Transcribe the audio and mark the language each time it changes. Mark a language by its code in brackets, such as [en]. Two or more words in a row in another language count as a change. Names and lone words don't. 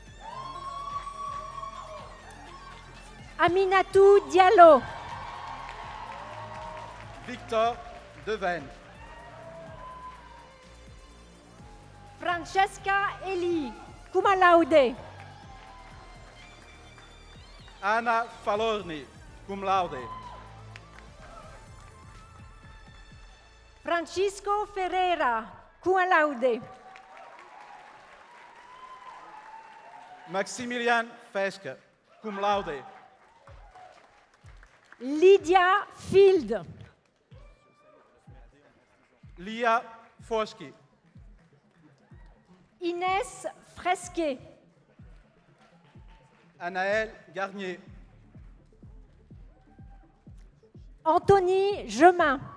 [en] Aminatou Diallo. Victor Deven. Francesca Eli Kumalaude. Anna Falorni, [la] cum laude. [en] Francisco Ferreira Kumalaude. Maximilian Feske, [la] cum laude. [en] Lydia Field. Lia Foski. Inès Fresquet. Anaël Garnier. Anthony Gemin.